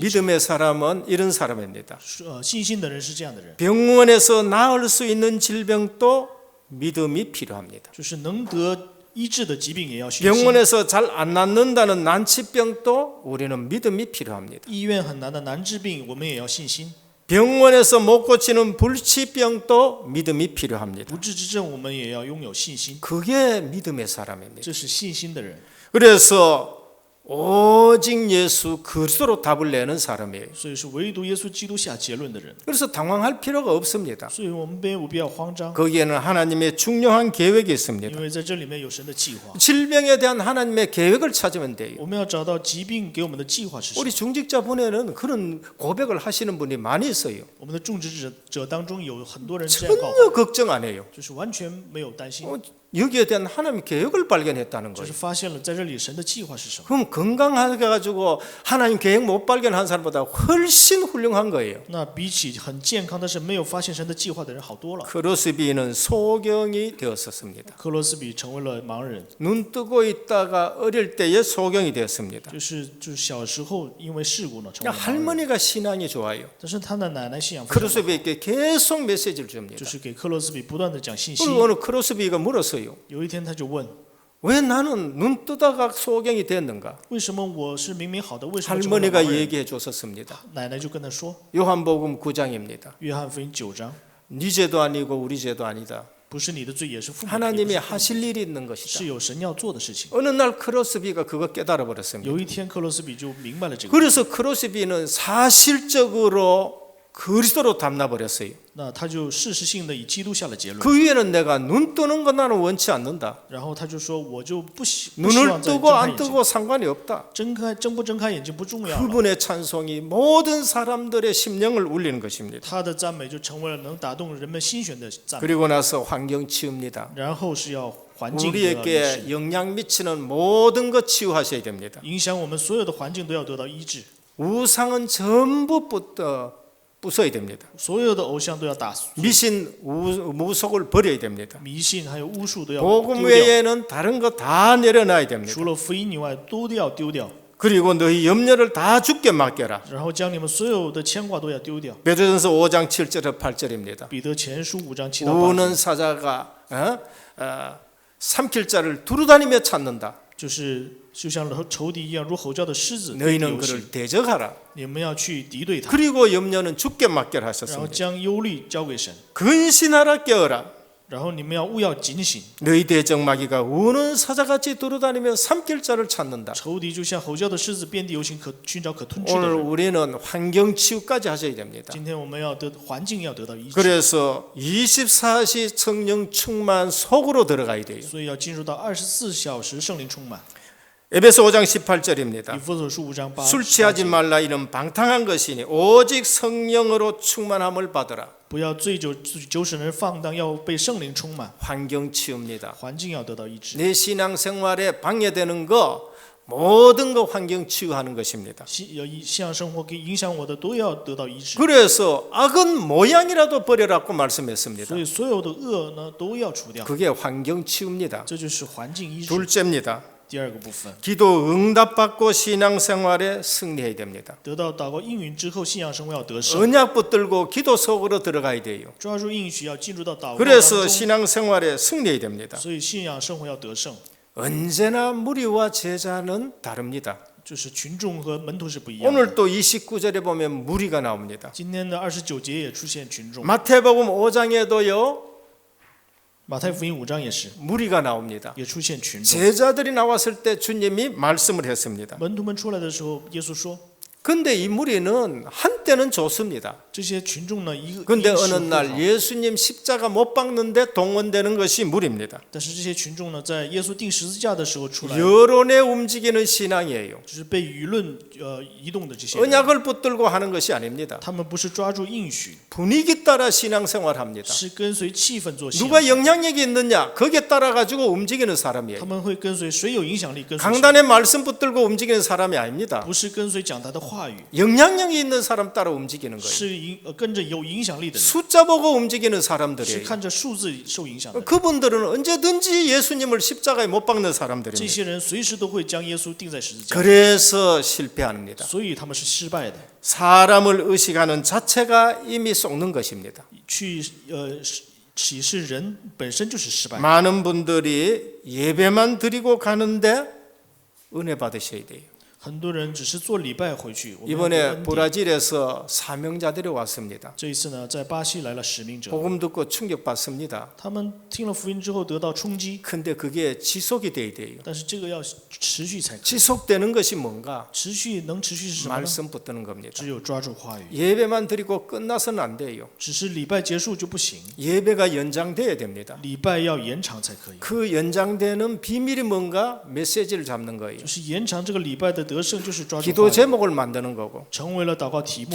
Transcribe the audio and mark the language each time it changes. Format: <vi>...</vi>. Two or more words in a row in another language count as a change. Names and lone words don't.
<ko>믿음의 사람은 이런 사람입니다.</ko> <zh>信心的人是这样的人，</zh> <ko>병원에서 나을 수 있는 질병도 믿음이 필요합니다.</ko> <zh>就是能得医治的疾病也要信心。</zh> <ko>병원에서 잘 안 낫는다는 난치병도 우리는 믿음이 필요합니다.</ko> <zh>医院很难的难治病，我们也要信心。</zh> <ko>병원에서 못 고치는 불치병도 믿음이 필요합니다.</ko> <zh>不治之症，我们也要拥有信心，</zh> <ko>그게 믿음의 사람입니다.</ko> <zh>这是信心的人。</zh> <ko>그래서 오직 예수 그리스도로 답을 내는 사람이에요.</ko> <zh>所以是唯独耶稣基督下结论的人。</zh> <ko>그래서 당황할 필요가 없습니다.</ko> <zh>所以我们不必要慌张，</zh> <ko>거기에는 하나님의 중요한 계획이 있습니다.</ko> <zh>因为在这里面有神的计划。</zh> <ko>질병에 대한 하나님의 계획을 찾으면 돼요.</ko> <zh>我们要找到疾病给我们的计划是什么。</zh> <ko>우리 중직자분에는 그런 고백을 하시는 분이 많이 있어요.</ko> <zh>我们的种植者当中有很多人这样告</zh> <ko>전혀</ko> <zh>白，</zh> <ko>걱정 안 해요.</ko> <zh>就是完全没有担心，</zh> <ko>여기에 대한 하나님의 계획을 발견했다는</ko> <zh>就</zh> <ko>거예요.</ko> <zh>是发现了在这里神的计划是什么。</zh> <ko>그럼 건강하게 가지고 하나님 계획 못 발견한 사람보다 훨씬 훌륭한 거예요.</ko> <zh>那比起很健康但是没有发现神的计划的人好多了。</zh> <ko>크로스비는 소경이 되었었습니다.</ko> <zh>克罗斯比成为了盲人，</zh> <ko>눈 뜨고 있다가 어릴 때에 소경이 되었습니다.</ko> <zh>就是小时候因为事故呢成为了盲人。</zh> <ko>할머니가 신앙이 좋아요.</ko> <zh>但是他的奶奶信仰非常好，</zh> <ko>크로스비에게 계속 메시지를</ko> <zh>就</zh> <ko>줍니다.</ko> <zh>是给克罗斯比不断的讲信息。</zh> <ko>그리고 어느 크로스비가 물었어요.</ko> <zh>有一天他就问，</zh> <ko>왜 나는 눈 뜨다가 소경이 됐는가?</ko> <zh>为什么我是明明好的，为什么成为了</zh> <ko>할머니가</ko> <zh>盲人？</zh> <ko>얘기해 줬었습니다.</ko> <zh>奶奶就跟他说，</zh> <ko>요한복음 9장입니다.</ko> <zh>约翰福音9章，</zh> <ko>네 죄도 아니고 우리 죄도 아니다.</ko> <zh>不是你的罪，也是父母的，也</zh> <ko>하나님이</ko> <zh>不是父母的</zh> <ko>하실 일이 있는 것이다.</ko> <zh>是有神要做的事情。</zh> <ko>어느 날 크로스비가 그거 깨달아 버렸습니다.</ko> <zh>有一天克罗斯比就明白了这个，</zh> <ko>그래서 크로스비는 사실적으로 그리스도로 담나 버렸어요.</ko> <zh>那他就事实性的以基督下了结论，</zh> <ko>그 위에는 내가 눈 뜨는 건 나는 원치 않는다.</ko> <zh>然后他就说，我就不希</zh> <ko>눈을</ko> <zh>望再睁</zh> <ko>뜨고</ko> <zh>开</zh> <ko>안</ko> <zh>眼睛，</zh> <ko>뜨고 상관이 없다.</ko> <zh>睁不睁开眼睛不重要了，</zh> <ko>그분의 찬송이 모든 사람들의 심령을 울리는 것입니다.</ko> <zh>他的赞美就成为了能打动人们心弦的赞美。</zh> <ko>그리고 나서 환경 치유입니다.</ko> <zh>然后是要环境得到医治，</zh> <ko>우리에게 영향 미치는 모든 것 치유하셔야 됩니다.</ko> <zh>影响我们所有的环境都要得到医治，</zh> <ko>우상은 전부 부숴야 됩니다.</ko> <zh>所有的偶像都要打碎，</zh> <ko>미신 무속을 버려야 됩니다.</ko> <zh>迷信还有巫术都要</zh> <ko>복음</ko> <zh>丢掉，</zh> <ko>외에는 다른 거 다 내려놔야 됩니다.</ko> <zh>除了福音以外都要丢掉，</zh> <ko>그리고 너희 염려를 다 주께 맡겨라.</ko> <zh>然后将你们所有的牵挂都要丢掉。</zh> <ko>베드로전서 5장 7절에 8절입니다.</ko> <zh>彼得前书5章7到8</zh> <ko>우는</ko> <zh>节，</zh> <ko>사자가 삼킬 자를 두루다니며 찾는다.</ko> <zh>就是就像仇敌一样，如吼叫的狮子，</zh> <ko>너희는</ko> <zh>游戏</zh> <ko>그를 대적하라.</ko> <zh>你们要去敌对他，</zh> <ko>그리고 염려는 주께 맡겨라</ko> <zh>然后</zh> <ko>하셨습니다.</ko> <zh>将忧虑交给神，</zh> <ko>근신하라 깨어라.</ko> <zh>然后你们要务要警醒，</zh> <ko>너희 대적마귀가 우는 사자같이 두루다니며 삼킬 자를 찾는다.</ko> <zh>仇敌就像吼叫的狮子，遍地游行，寻找可吞吃的</zh> <ko>오늘</ko> <zh>人。</zh> <ko>우리는 환경 치유까지 하셔야 됩니다.</ko> <zh>今天我们要环境要得到医治，</zh> <ko>그래서 24시 성령 충만 속으로 들어가야 돼요.</ko> <zh>所以要进入到24小时圣灵充满。</zh> <ko>에베소 5장</ko> <zh>以</zh> <ko>18절입니다.</ko> <zh>弗所书5章8</zh> <ko>술 취하지 말라 이는 방탕한 것이니 오직 성령으로 충만함을 받으라.</ko> <zh>不要醉酒，酒使人放荡，要被圣灵充满，</zh> <ko>환경 치유입니다.</ko> <zh>环境要得到医治。</zh> <ko>내 신앙생활에 방해되는 거 모든 거 환경 치유하는 것입니다.</ko> <zh>信仰生活影响我的都要得到医治。</zh> <ko>그래서 악은 모양이라도 버려라고 말씀했습니다.</ko> <zh>所以所有的恶呢都要除掉，</zh> <ko>그게 환경 치유입니다.</ko> <zh>这就是环境医治。</zh> <ko>둘째입니다.</ko> <zh>第二个部分，</zh> <ko>기도 응답받고 신앙생활에 승리해야 됩니다.</ko> <zh>得到祷告应允之后，信仰生活要得胜，</zh> <ko>언약 붙들고 기도 속으로 들어가야 돼요.</ko> <zh>抓住应许要进入到祷告当</zh> <ko>그래서</ko> <zh>中，</zh> <ko>신앙생활에 승리해야 됩니다.</ko> <zh>所以信仰生活要得胜，</zh> <ko>언제나 무리와 제자는 다릅니다.</ko> <zh>就是群众和门徒是不一样的。</zh> <ko>오늘 또 29절에 보면 무리가 나옵니다.</ko> <zh>今天的29节也出现群众，</zh> <ko>마태복음 5장에도요</ko> <zh>马太福音5章也是，</zh> <ko>무리가 나옵니다.</ko> <zh>也出现群众。</zh> <ko>제자들이 나왔을 때 주님이 말씀을 했습니다.</ko> <zh>门徒们出来的时候，耶稣说，</zh> <ko>근데 이 무리는 한때는 좋습니다.</ko> <zh>这些群众呢，一个</zh> <ko>근데</ko> <zh>一时</zh> <ko>어느</ko> <zh>会</zh> <ko>날</ko> <zh>好</zh> <ko>예수님 십자가 못 박는데 동원되는 것이 무리입니다.</ko> <zh>但是这些群众呢，在耶稣钉十字架的时候出来，</zh> <ko>여론에 움직이는 신앙이에요.</ko> <zh>就是被舆论移动的这些人，</zh> <ko>언약을 붙들고 하는 것이 아닙니다.</ko> <zh>他们不是抓住应许，</zh> <ko>분위기 따라 신앙생활합니다.</ko> <zh>是跟随气氛做信</zh> <ko>누가</ko> <zh>仰。</zh> <ko>영향력이 있느냐 거기에 따라 가지고 움직이는</ko> <zh>他</zh> <ko>사람이에요.</ko> <zh>们会跟随谁有影响力，跟随谁，</zh> <ko>강단의 말씀 붙들고 움직이는 사람이 아닙니다.</ko> <zh>不是跟随讲台的话语，</zh> <ko>영향력이 있는 사람 따라 움직이는 거예요.</ko> <zh>是跟着有影响力的人，</zh> <ko>숫자 보고 움직이는</ko> <zh>是</zh> <ko>사람들이에요.</ko> <zh>看着数字受影响的人。</zh> <ko>그분들은 언제든지 예수님을 십자가에 못 박는</ko> <zh>这</zh> <ko>사람들입니다.</ko> <zh>些人随时都会将耶稣钉在十字架，</zh> <ko>그래서 실패합니다.</ko> <zh>所以他们是失败的。</zh> <ko>사람을 의식하는 자체가 이미 속는 것입니다.</ko> <zh>去启示人本身就是失败。</zh> <ko>많은 분들이 예배만 드리고 가는데 은혜 받으셔야 돼요.</ko> <zh>很多人只是做礼拜回去。我们要得</zh> <ko>이번에</ko> <zh>恩典</zh> <ko>브라질에서 사명자들이 왔습니다.</ko> <zh>这一次呢，在巴西来了使命者，</zh> <ko>복음 듣고 충격받습니다.</ko> <zh>他们听了福音之后得到冲击，</zh> <ko>근데 그게 지속이 돼야 돼요.</ko> <zh>但是这个要持续才可以。</zh> <ko>지속되는 것이 뭔가?</ko> <zh>持续能持续是什么呢？</zh> <ko>말씀 붙드는 겁니다.</ko> <zh>只有抓住话语。</zh> <ko>예배만 드리고 끝나서는 안 돼요.</ko> <zh>只是礼拜结束就不行，</zh> <ko>예배가 연장돼야 됩니다.</ko> <zh>礼拜要延长才可以。</zh> <ko>그 연장되는 비밀이 뭔가? 메시지를 잡는 거예요.</ko> <zh>就是延长这个礼拜的得胜，就是抓住</zh> <ko>기도</ko> <zh>话语，</zh> <ko>제목을 만드는 거고</ko> <zh>成为了祷告题目，</zh>